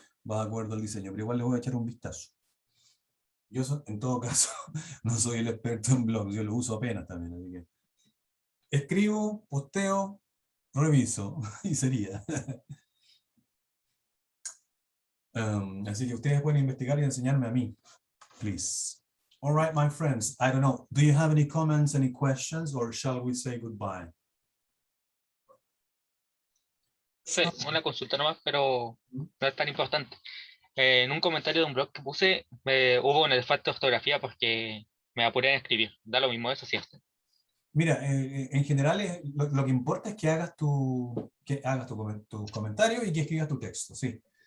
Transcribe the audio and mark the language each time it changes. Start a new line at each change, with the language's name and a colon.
Spanish: Va de acuerdo al diseño, pero igual les voy a echar un vistazo. Yo, en todo caso, no soy el experto en blogs, yo lo uso apenas también, así que escribo, posteo, reviso, y sería. Así que ustedes pueden investigar y enseñarme a mí,
English: please. All right, my friends, I don't know, do you have any comments, any questions, or shall we say goodbye?
Spanish: profe, una consulta nomás, pero no es tan importante. En un comentario de un blog que puse, hubo un falta de ortografía porque me apuré en escribir. Da lo mismo eso, ¿cierto? Mira, en general lo que importa es que hagas tu comentario y que escribas tu texto, sí.